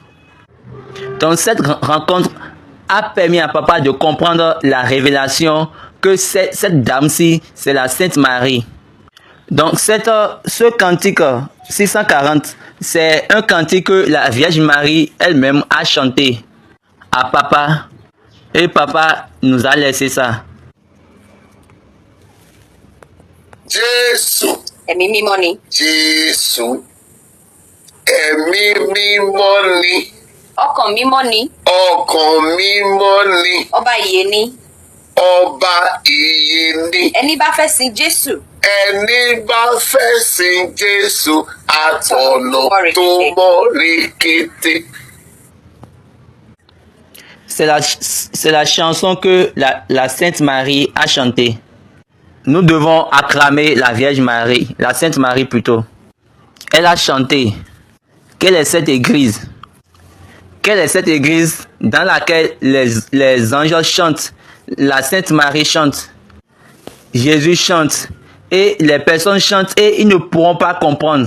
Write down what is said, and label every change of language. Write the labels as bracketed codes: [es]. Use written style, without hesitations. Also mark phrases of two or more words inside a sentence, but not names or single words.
[fr] Donc cette rencontre a permis à Papa de comprendre la révélation que cette dame-ci, c'est la Sainte Marie. Donc, ce cantique 640, c'est un cantique que la Vierge Marie elle-même a chanté à papa. Et papa nous a laissé ça. [yo] Jésù, Ẹ̀mí mímọ́ ni. Jésù, ẹ̀mí mímọ́ ni, Ọkàn mímọ́ ni. ọkàn mímọ́ ni, Ọba ìyè ni. ọba ìyè ni. Ẹni bá fẹ́ sin Jésù. Ẹni bá fẹ́ sin Jésù àtọ̀nà tó mọ́ rékété. [fr] C'est la chanson que la Sainte Marie a chantée. Nous devons acclamer la Vierge Marie, la Sainte Marie plutôt. Elle a chanté. Quelle est cette église? Quelle est cette église dans laquelle les anges chantent, la Sainte Marie chante, Jésus chante, et les personnes chantent et ils ne pourront pas comprendre.